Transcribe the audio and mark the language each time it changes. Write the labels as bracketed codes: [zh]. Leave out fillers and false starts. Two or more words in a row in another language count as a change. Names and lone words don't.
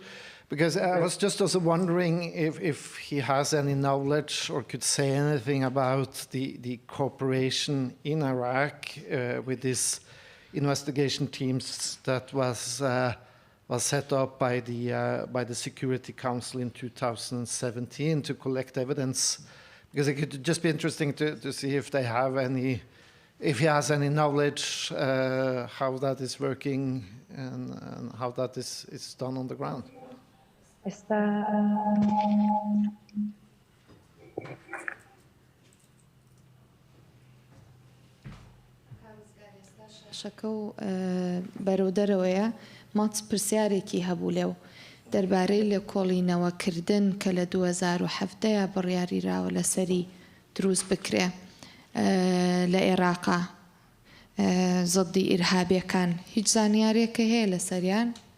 [en] Because I was just also wondering if he has any knowledge or could say anything about the cooperation in Iraq with these investigation teams that was set up by the Security Council in 2017 to collect evidence. Because it could just be interesting to see if they have any, if he has any knowledge how that is working and how that is done on the ground. [ckb] شكو برودرويا مات برسياريكي هبولو دربارەی لێکۆڵینەوەکردن کە لە 2017 بڕیاریراوە لەسەری دروست بکرێ لە عێراقا زەدی ئیرهابیەکان هیچ زانیارێکە هەیە لەسەریان؟